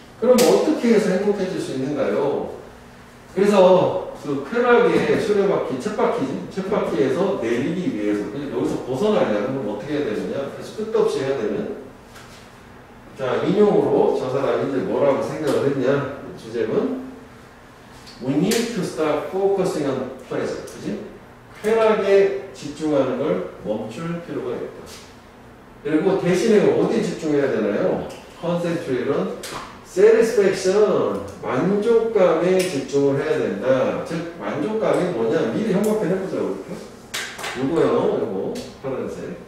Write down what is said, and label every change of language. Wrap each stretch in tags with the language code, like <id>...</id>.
<ko>그럼 어떻게 해서 행복해질 수 있는가요? 그래서 그 쾌락의 수레바퀴, 쳇바퀴에서 내리기 위해서 여기서 벗어나려면 그럼 어떻게 해야 되느냐? 계속 끝도 없이 해야 되는. 자, 인용으로 저 사람이 이제 뭐라고 생각을 했냐? 주제는</ko> <en>We need to stop focusing on pleasure.</en> <ko>그지? 쾌락에 집중하는 걸 멈출 필요가 있다. 그리고 대신에 어디 집중해야 되나요?</ko> <en>Concentrate on satisfaction.</en> <ko>만족감에 집중을 해야 된다. 즉, 만족감이 뭐냐? 미리 형광펜 해보자고. 이렇게. 요거요, 요거. 파란색.</ko>